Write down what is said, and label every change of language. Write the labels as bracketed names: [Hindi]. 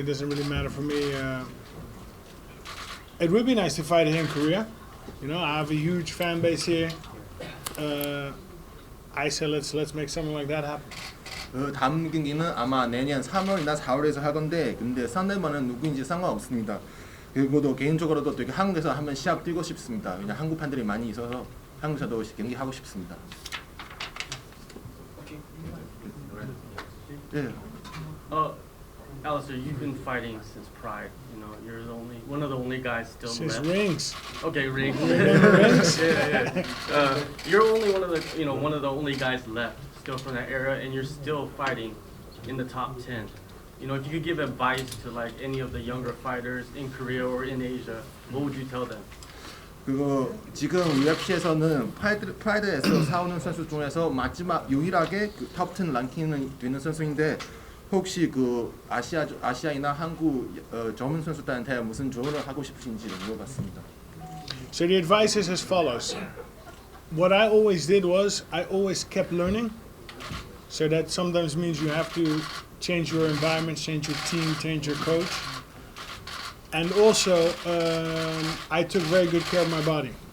[English] It doesn't really matter for me. It would be nice to fight here in Korea. You know, I have a huge fan base here. I say let's make something like that happen. [Korean] 다음 경기는 아마 내년 3월이나 4월에서 하건데 근데 상대방은 누구인지 상관없습니다. 그리고도 개인적으로도 되게 한국에서 한번 시합 뛰고 싶습니다. 왜냐 한국 팬들이 많이 있어서 한국에서도 경기 하고 싶습니다. 네. [English] Alistair, you've been fighting since Pride. You know, you're one of the only guys still Since left. rings. Okay, rings. Rings? Yeah. You're only one of the only guys left still from that era, and you're still fighting in the top 10. You know, if you could give advice to like any of the younger fighters in Korea or in Asia, what would you tell them? [Korean] 그거 지금 UFC에서는 프라이드에서 싸우는 선수 중에서 마지막 유일하게 그 탑10 랭킹이 되는 선수인데 혹시 그 아시아이나 한국 젊은 선수들한테 무슨 조언을 하고 싶으신지 물어봤습니다. [English] So the advice is as follows. What I always did was I always kept learning. So that sometimes means you have to change your environment, change your team, change your coach. And also, I took very good care of my body.